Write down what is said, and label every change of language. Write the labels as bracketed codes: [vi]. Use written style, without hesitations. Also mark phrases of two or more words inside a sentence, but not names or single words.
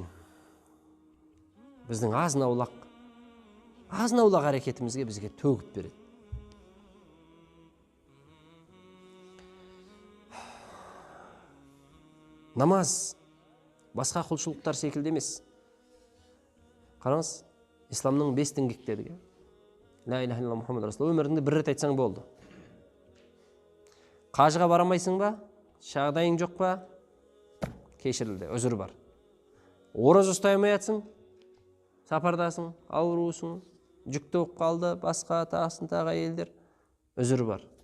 [kk] Біздің азын-аулақ әрекетімізге бізге төгіп береді. Намаз басқа құлшылықтар секілді емес. Қараңыз, исламның 5 діңгектері. [ar] لا إله إلا الله محمد رسول الله, [kk] өміріңде 1 рет айтсаң болды. Қажыға барамайсың ба? Жағдайың жоқ па? Кешірілді, өзір бар. Ораза ұстай алмайсың? Сапардасың, аурусың, жүкті болып қалды, басқа тағысын тағы әйелдер, өзір бар.